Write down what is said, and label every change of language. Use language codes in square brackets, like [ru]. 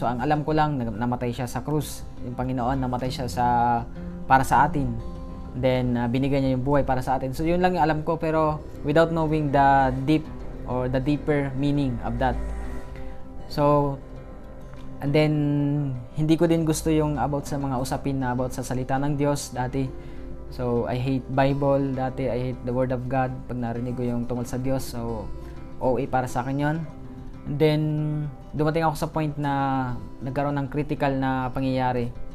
[tl] So ang alam ko lang, namatay siya sa krus. Yung Panginoon, namatay siya para sa atin. Then binigay niya yung buhay para sa atin. So yun lang yung alam ko, pero [en] without knowing the deep or the deeper meaning of that. [tl] So and then hindi ko din gusto yung about sa mga usapin na about sa salita ng Diyos dati. [en] So I hate Bible dati, I hate the Word of God [tl] pag narinig ko yung tungkol sa Diyos. So OA para sa akin yun. And then dumating ako sa point na nagkaroon ng critical na pangyayari.